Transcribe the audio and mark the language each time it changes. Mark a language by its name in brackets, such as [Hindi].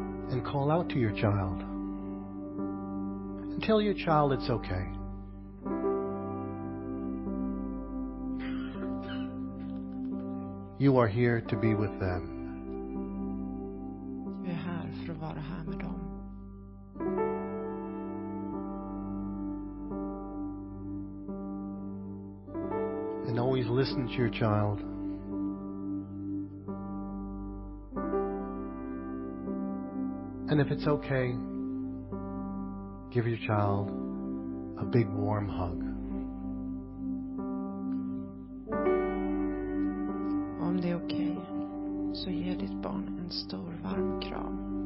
[English] And call out to your child. Tell your child it's okay. You are here to be with them. [Swedish] Du är här för att vara här med dem. [English] And always listen to your child. And if it's okay, give your child a big warm hug. [Swedish] Om det är okej, så ge ditt barn en stor varm kram.